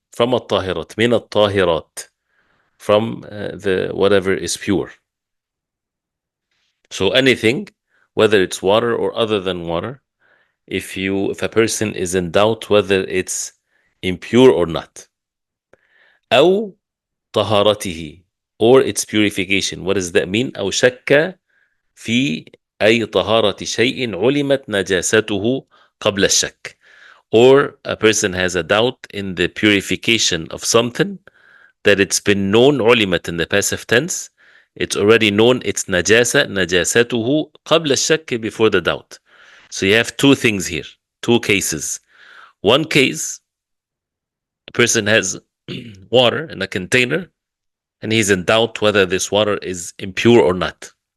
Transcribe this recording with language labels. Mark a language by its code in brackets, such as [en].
[en] From الطاهرات, [ar] من الطاهرات, [en] from the whatever is pure. So anything, whether it's water or other than water, if a person is in doubt whether it's impure or not. [ar] أو طهارته, [en] or its purification. What does that mean? [ar] أو شك في أي طهارة شيء علمت نجاسته قبل الشك. [en] Or a person has a doubt in the purification of something that it's been known, علمت in the passive tense. It's already known its najasa, najasatuhu [ar] قبل الشك, [en] before the doubt. So you have two things here, two cases. One case, a person has water in a container, and he's in doubt whether this water is impure or not.